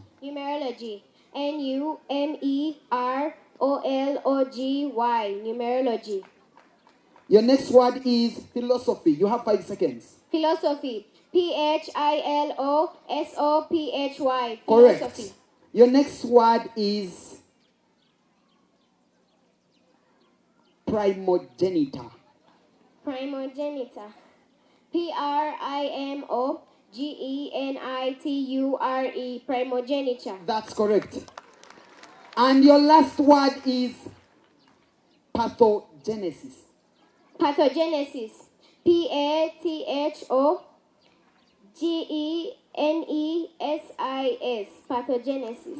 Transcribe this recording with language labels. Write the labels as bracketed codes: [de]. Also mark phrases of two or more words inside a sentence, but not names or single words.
[en] Numerology. Numerology. Numerology. Your next word is philosophy. You have 5 seconds. Philosophy. Philosophy. Correct. Philosophy. Your next word is primogenitor. Primogenitor. Primogenitore. Primogeniture. That's correct. And your last word is pathogenesis. Pathogenesis. Pathogenesis. Pathogenesis.